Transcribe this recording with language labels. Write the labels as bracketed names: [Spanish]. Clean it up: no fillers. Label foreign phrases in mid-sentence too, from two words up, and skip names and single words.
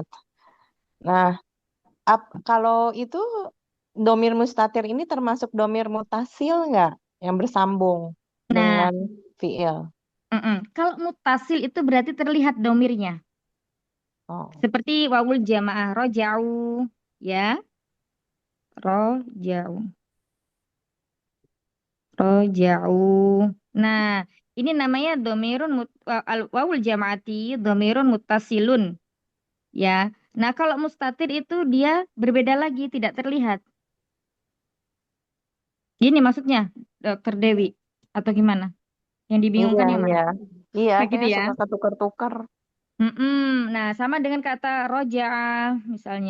[Indonesian] Nah, kalau itu [Arabic] ضمير مستتر [Indonesian] ini termasuk [Arabic] ضمير متصل [Indonesian] nggak? Yang bersambung Nah, dengan fiil. Kalau mutasil itu berarti terlihat domirnya. Oh, [Arabic] Seperti واو الجماعة رجعوا ya, رجعوا رجعوا. [Indonesian] Nah, ini namanya [Arabic] ضمير واو الجماعة ضمير متصل ya. [Indonesian] Nah, kalau mustatir itu dia berbeda lagi, tidak terlihat. Gini maksudnya, Dokter Dewi atau gimana? Yang iya, dibingungkan yang mana? iya. Iya, Begitu saya ya. suka ketukar-tukar. Nah, sama dengan kata roja'a misalnya.